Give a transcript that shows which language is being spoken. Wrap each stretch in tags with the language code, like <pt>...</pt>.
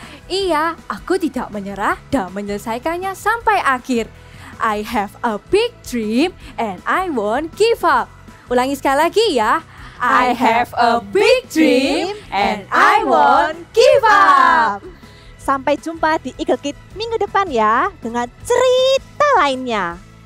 <id>Iya, aku tidak menyerah dan menyelesaikannya sampai akhir.</id> <en>I have a big dream and I won't give up.</en> <id>Ulangi sekali lagi ya.</id> <en>I have a big dream and I won't give up.</en> <id>Sampai jumpa di Eagle Kids minggu depan ya dengan cerita lainnya.</id>